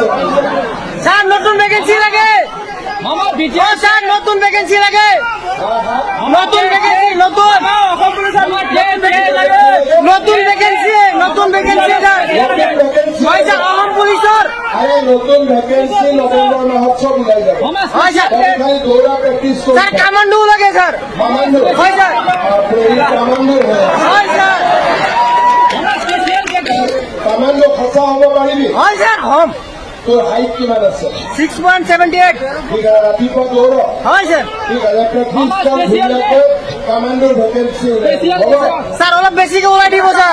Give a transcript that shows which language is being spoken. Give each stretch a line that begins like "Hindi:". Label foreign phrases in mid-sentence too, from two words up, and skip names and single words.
Assamese: স্যার নতুন ভ্যাকেন্সি লাগে মামা বিটিআর স্যার নতুন ভ্যাকেন্সি লাগে নতুন ভ্যাকেন্সি নতুন অসম পুলিশ আমার জেট লাগে নতুন ভ্যাকেন্সি স্যার হয় স্যার অসম পুলিশৰ আরে নতুন ভ্যাকেন্সি নভেম্বর মাহত সব ওলাই যাব হয় স্যার
Bangla: খালি দৌড়া প্র্যাকটিস করুন
Assamese: স্যার কামান্ডো লাগে স্যার কামান্ডো হয় স্যার কামান্ডো হয় স্যার কামান্ডো খসা হ'ব পাৰিবি হয় স্যার হম তোৰ হাইট কিমান আছে 6.78 ঠিক আছে ৰাতিপুৱা দৌৰ হয় স্যার ঠিক আছে প্ৰ্যাকটিস কৰ ধুনীয়াকৈ কামান্ডোৰ ভ্যাকেন্সি ওলাই হ'ব স্যার অলপ বেছিকে ওলাই দিব স্যার